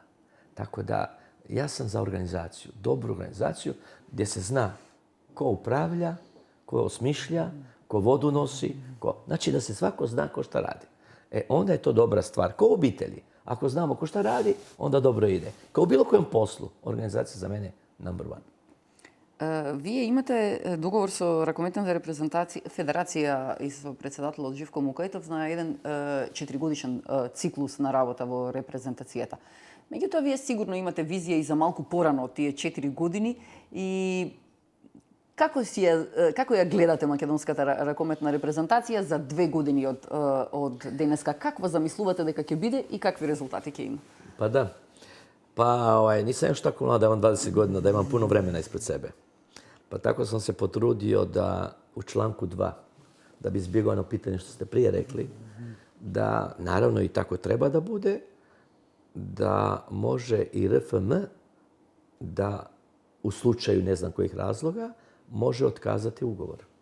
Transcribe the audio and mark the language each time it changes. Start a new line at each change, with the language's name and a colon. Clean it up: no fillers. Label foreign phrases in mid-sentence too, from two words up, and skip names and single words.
Croatian: Tako da ja sam za organizaciju, dobru organizaciju, gdje se zna ko upravlja, ko osmišlja, ko vodu nosi, znači da se svako zna ko šta radi. Onda je to dobra stvar. Ko u obitelji. Ako znamo ko šta radi, onda dobro ide. Kao u bilo kojem poslu, organizacija za mene
English: number one.
Macedonian: Вие имате договор со ракометната федерација и со председателот Живко Мукајтов на еден 4-годишен циклус на работа во репрезентацијата. Меѓутоа, вие сигурно имате визија и за малку порано од тие 4 години и како ја гледате македонската ракометна репрезентација за 2 години од денеска? Какво замислувате дека ќе биде и какви резултати ќе има?
Croatian: Pa da. Nisam još tako mlad, da imam 20 godina, da imam puno vremena ispred sebe. Pa tako sam se potrudio da u članku 2, da bi izbjegao ono pitanje što ste prije rekli, da naravno i tako treba da bude, da može i RFM da u slučaju ne znam kojih razloga može otkazati ugovor.